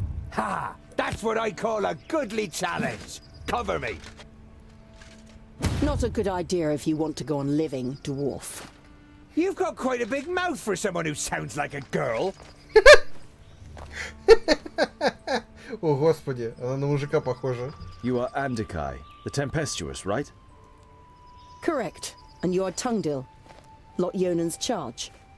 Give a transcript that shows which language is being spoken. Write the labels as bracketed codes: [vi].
[en] Ha! That's what I call a goodly challenge. Cover me. Not a good idea if you want to go on living, dwarf. You've got quite a big mouth for someone who sounds like a girl. [ru] О, господи, она на мужика похожа. [en] You are Andikai, the tempestuous, right? Correct. And you are Tungdil, Lot Yonan's charge.